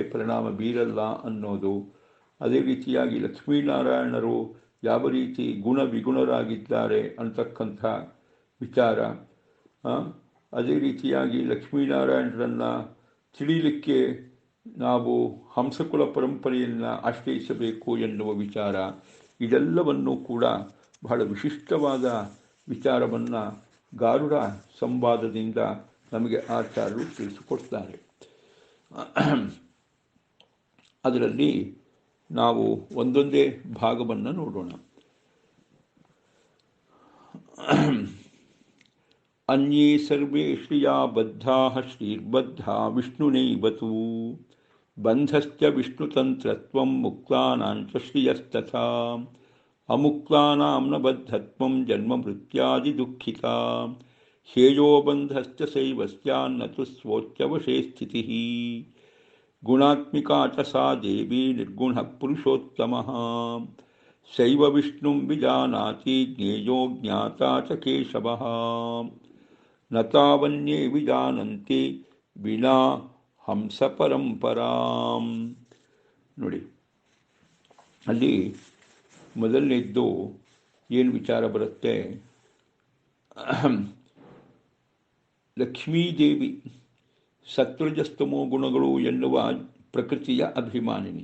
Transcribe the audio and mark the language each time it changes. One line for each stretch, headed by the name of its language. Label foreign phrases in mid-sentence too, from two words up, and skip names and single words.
Kannada: ಪರಿಣಾಮ ಬೀರಲ್ಲ ಅನ್ನೋದು, ಅದೇ ರೀತಿಯಾಗಿ ಲಕ್ಷ್ಮೀನಾರಾಯಣರು ಯಾವ ರೀತಿ ಗುಣ ವಿಗುಣರಾಗಿದ್ದಾರೆ ಅಂತಕ್ಕಂಥ ವಿಚಾರ, ಅದೇ ರೀತಿಯಾಗಿ ಲಕ್ಷ್ಮೀನಾರಾಯಣರನ್ನು ತಿಳಿಯಲಿಕ್ಕೆ ನಾವು ಹಂಸಕುಲ ಪರಂಪರೆಯನ್ನು ಆಶ್ರಯಿಸಬೇಕು ಎನ್ನುವ ವಿಚಾರ, ಇದೆಲ್ಲವನ್ನೂ ಕೂಡ ಬಹಳ ವಿಶಿಷ್ಟವಾದ ವಿಚಾರವನ್ನು ಗಾರುಡ ಸಂವಾದದಿಂದ ನಮಗೆ ಆಚಾರ್ಯರು ತಿಳಿಸಿಕೊಡ್ತಾರೆ. ಅದರಲ್ಲಿ ನಾವು ಒಂದೊಂದೇ ಭಾಗವನ್ನು ನೋಡೋಣ.
Sanskrit: ಅನ್ಯೇ ಸರ್ವೇ ಶ್ರಿಯಾ ಬದ್ಧಾಃ ಶ್ರೀರ್ಬದ್ಧಾ ವಿಷ್ಣುನೈವ ತು ಬಂಧಶ್ಚ ವಿಷ್ಣುತಂತ್ರತ್ವಂ ಮುಕ್ತಾನಾಂ ಚ ಶ್ರಿಯಸ್ತಥಾ ಅಮುಕ್ತಾನಾಂ ನ ಬದ್ಧತ್ವಂ ಜನ್ಮ ಮೃತ್ಯಾದಿ ದುಃಖಿತಾ ಹೇಯೋ ಬಂಧಶ್ಚ ಸೈವಸ್ಯಾನ್ನ ತು ಸ್ವೋಚ್ಯವಶೇ ಸ್ಥಿತಿಃ ಗುಣಾತ್ಮಿಕಾ ಚ ಸಾ ದೇವಿ ನಿರ್ಗುಣಃ ಪುರುಷೋತ್ತಮಃ ಸೈವ ವಿಷ್ಣುಂ ವಿಜಾನಾತಿ ಜ್ಞೇಯೋ ಜ್ಞಾತಾ ಚ ಕೇಶವಃ ನ ತಾವನ್ಯೇ ವಿಜಾನಂತಿ ವಿನಾ ಹಂಸ ಪರಂಪರಾಂ.
Kannada: ನೋಡಿ, ಅಲ್ಲಿ ಮೊದಲನೇದ್ದು ಏನು ವಿಚಾರ ಬರುತ್ತೆ, ಲಕ್ಷ್ಮೀದೇವಿ ಸತ್ವಜಸ್ತಮೋ ಗುಣಗಳು ಎನ್ನುವ ಪ್ರಕೃತಿಯ ಅಭಿಮಾನಿನಿ.